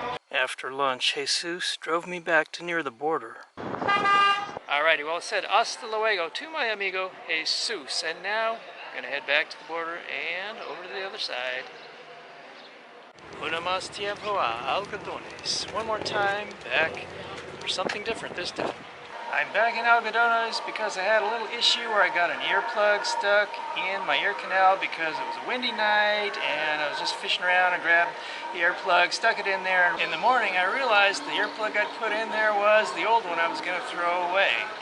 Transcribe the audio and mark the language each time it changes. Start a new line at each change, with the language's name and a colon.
English: After lunch, Jesus drove me back to near the border. Alrighty, well it said
Spanish: hasta luego
English: to my amigo Jesus, and now I'm gonna head back to the border and over to the other side.
Spanish: Una más tiempo a algodones.
English: One more time, back for something different this time. I'm back in algodones because I had a little issue where I got an earplug stuck in my ear canal because it was a windy night and I was just fishing around and grabbed the earplug, stuck it in there. In the morning I realized the earplug I'd put in there was the old one I was going to throw away.